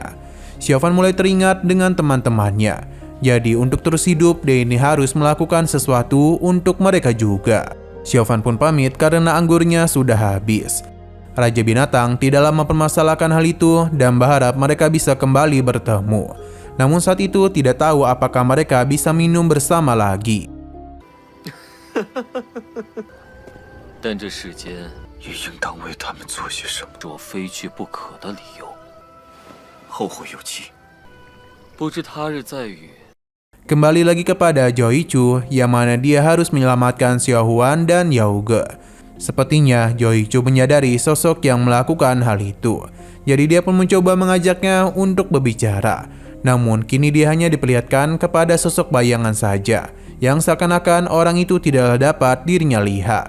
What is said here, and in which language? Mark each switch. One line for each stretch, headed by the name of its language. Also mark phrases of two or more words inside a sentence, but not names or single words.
Indonesian: Xiao Fan mulai teringat dengan teman-temannya. Jadi untuk terus hidup dia ini harus melakukan sesuatu untuk mereka juga. Xiao Fan pun pamit karena anggurnya sudah habis. Raja Binatang tidaklah mempermasalahkan hal itu dan berharap mereka bisa kembali bertemu. Namun saat itu tidak tahu apakah mereka bisa minum bersama lagi.
Chinese: 但这世间也应当为他们做些什么。若非去不可的理由，后会有期。不知他日再遇。
Indonesian: Kembali lagi kepada Joichu yang mana dia harus menyelamatkan Xiao Huan dan Yao Ge. Sepertinya Joichu menyadari sosok yang melakukan hal itu. Jadi dia pun mencoba mengajaknya untuk berbicara. Namun kini dia hanya diperlihatkan kepada sosok bayangan saja, yang seakan-akan orang itu tidak dapat dirinya lihat.